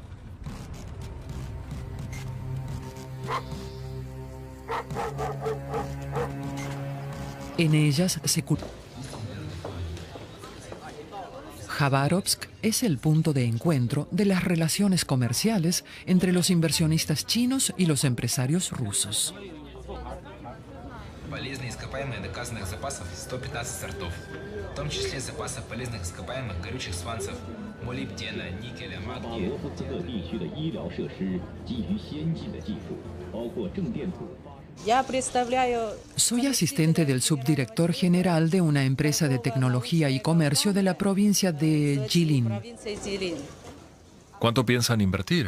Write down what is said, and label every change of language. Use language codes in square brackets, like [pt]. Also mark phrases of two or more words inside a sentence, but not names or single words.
[es] En ellas se Jabárovsk es el punto de encuentro de las relaciones comerciales entre los inversionistas chinos y los empresarios rusos. [ru] Полезные ископаемые доказанных запасов 115 сортов, в том числе запасов полезных ископаемых горючих сванцев, молибдена, никеля, магния. [es] Soy asistente del subdirector general de una empresa de tecnología y comercio de la provincia de Jilin. ¿Cuánto piensan invertir?